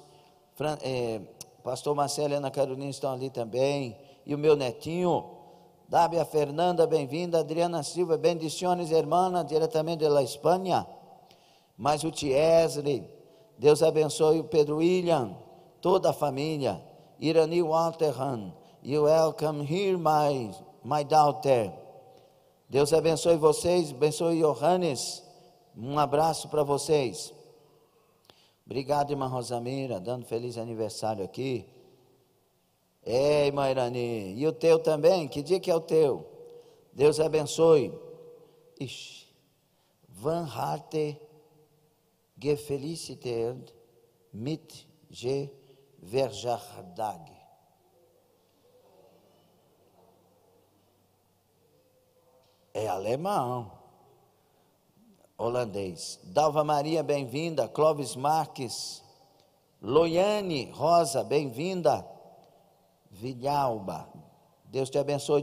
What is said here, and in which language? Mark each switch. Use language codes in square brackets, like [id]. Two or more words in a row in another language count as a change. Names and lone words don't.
[pt] Pastor Marcelo e Ana Carolina estão ali também. E o meu netinho, Dábia Fernanda, bem-vinda. Adriana Silva, [es] bendiciones, hermana, [pt] diretamente da Espanha. Mais o Tiesre, Deus abençoe o Pedro William, toda a família. [en] Irani Walterhan, you welcome here, my daughter. [pt] Deus abençoe vocês, abençoe Johannes. Um abraço para vocês. Obrigado, irmã Rosamira, dando feliz aniversário aqui. Irmã Irani, e o teu também? Que dia que é o teu? Deus abençoe. [nl] Van harte gefeliciteerd mit je verjaardag. [pt] É alemão, holandês. Dalva Maria, bem-vinda. Clóvis Marques. Loiane Rosa, bem-vinda. Vilhalba, Deus te abençoe.